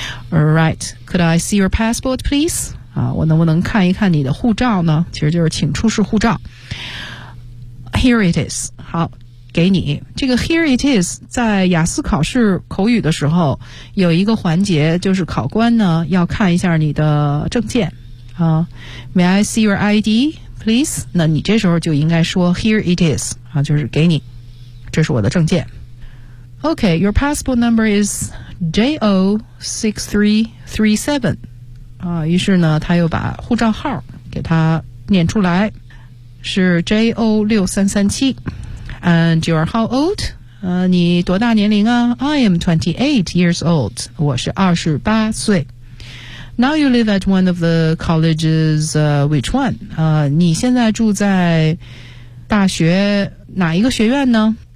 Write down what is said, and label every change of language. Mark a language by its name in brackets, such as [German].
[English] All right， could I see your passport please？ [Chinese] 我能不能看一看你的护照呢？其实就是请出示护照。 [English] Here it is， [Chinese] 好，给你。这个 Here it is， 在雅思考试口语的时候，有一个环节就是考官呢要看一下你的证件。 [English] May I see your ID please？ [Chinese] 那你这时候就应该说 [English] Here it is， [Chinese] 啊，就是给你，这是我的证件。 [English] Okay， your passport number is J06337。 [Chinese] 于是呢他又把护照号给他念出来，是 JO6337。 [English] And you are how old？ [Chinese] 你多大年龄啊？ [English] I am 28 years old， [Chinese] 我是28岁。 [English] Now you live at one of the colleges， which one？ [Chinese] 你现在住在大学哪一个学院呢？